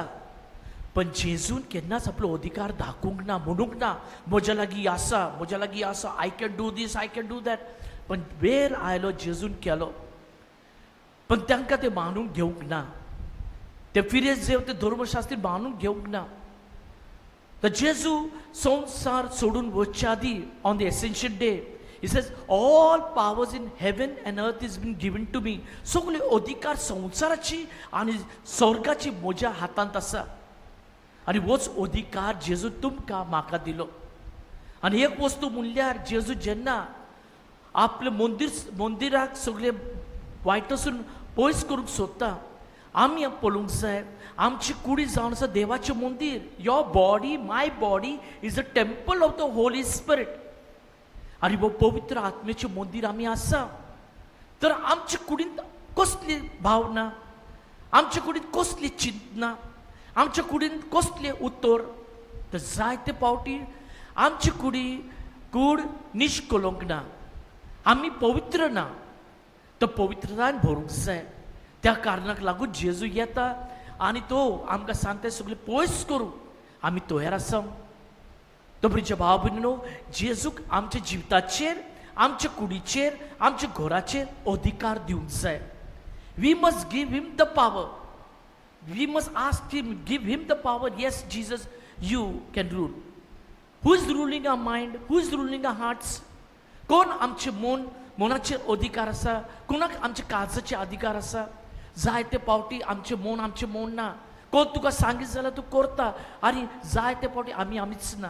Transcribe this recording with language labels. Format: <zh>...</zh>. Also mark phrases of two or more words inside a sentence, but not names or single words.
<kok>पण जेजून केन्नाच आपलो अधिकार दाखोवंक ना, म्हणूंक ना म्हज्या लागीं आसा, म्हज्या लागीं आसा,</kok> <en>I can do this, I can do that.</en> <kok>पण वेळ आयलो जेजून केलो. पण तांकां ते मानून घेवंक ना. ते फिरेज जेव ते धर्मशास्त्री मानून घेवंक ना. तर जेजू संसार सोडून वचच्या आदी</kok> <en>on the essential day he says all powers in heaven and earth is been given to me.</en> <kok>सगळे अधिकार संसाराची आणि स्वर्गाची म्हज्या हातांत आसा. आनी होच अधिकार जेजू तुमकां म्हाका दिलो. आनी एक वस्तू म्हणल्यार जेजू जेन्ना आपले मंदिराक सगळे वायटसून पयस करूंक सोदता, आमी पळोवंक जाय आमची कुडी जावन आसा देवाचें मंदीर.</kok> <en>Your body, my body is a temple of the Holy Spirit.</en> <kok>आनी वो पवित्र आत्म्याचें मंदीर आमी आसा. तर आमचे कुडींत कसली भावना, आमचे कुडींत कसली चिंतना, आमच्या कुडींत कसले उतर. तर जायते पावटी आमची कूड निश्कलंक ना. आमी पवित्र ना. तर पवित्रतायेन भरूंक जाय. त्या कारणाक लागून जेजू येता आनी तो आमकां सांगता सगळे पयस करूं. आमी तयार आसा. तो प्रिय भाव भयणीनो, जेजूक आमच्या जिविताचेर, आमच्या कुडीचेर, आमच्या घराचेर अधिकार दिवंक जाय.</kok> <en>We must give him the power. We must ask him, give him the power. Yes Jesus, you can rule. Who is ruling our mind? Who is ruling our hearts?</en> <kok>कोण आमचे मनाचेर अधिकार आसा? कोणाक आमच्या काळजाचे अधिकार आसा? जायते पावटी आमचे मन ना. कोण तुका सांगीत जाल्यार तूं करता आनी जायते पावटी आमीच ना.</kok>